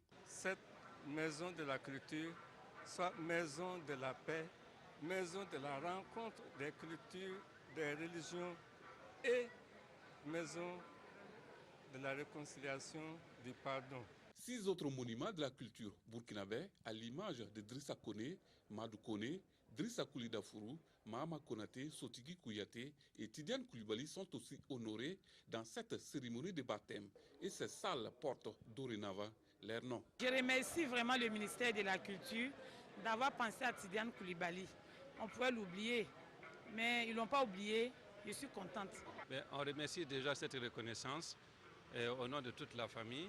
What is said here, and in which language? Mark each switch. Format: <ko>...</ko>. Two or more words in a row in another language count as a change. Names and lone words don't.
<fr>Cette Maison de la Culture soit maison de la paix, maison de la rencontre des cultures, des religions et maison de la réconciliation, du pardon. 6 autres monuments de la culture burkinabé, à l'image de Drissa Kone, Madou Kone, Drissa Koulida Fourou, Mahama Konaté, Sotigi Kouyaté et Tidiane Koulibaly sont aussi honorés dans cette cérémonie de baptême. Et ces salles portent dorénavant leur nom. Je remercie vraiment le ministère de la Culture d'avoir pensé à Tidiane Koulibaly. On pouvait l'oublier, mais ils ne l'ont pas oublié. Je suis contente. On remercie déjà cette reconnaissance au nom de toute la famille.</fr>